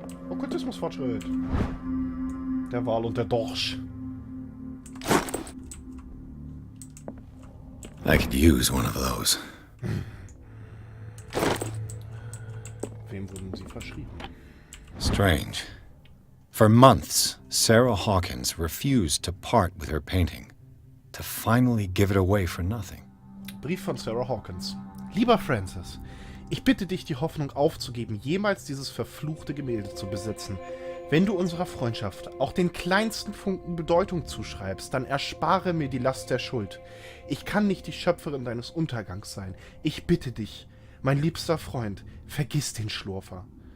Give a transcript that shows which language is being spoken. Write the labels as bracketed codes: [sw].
[de] Okkultismusfortschritt. Der Wal und der Dorsch. [en] I could use one of those. [de] Wem wurden sie verschrieben? [en] Strange. For months, Sarah Hawkins refused to part with her painting, to finally give it away for nothing. [de] Brief von Sarah Hawkins. Lieber Francis, ich bitte dich, die Hoffnung aufzugeben, jemals dieses verfluchte Gemälde zu besitzen. Wenn du unserer Freundschaft auch den kleinsten Funken Bedeutung zuschreibst, dann erspare mir die Last der Schuld. Ich kann nicht die Schöpferin deines Untergangs sein. Ich bitte dich, mein liebster Freund, vergiss den Schlurfer.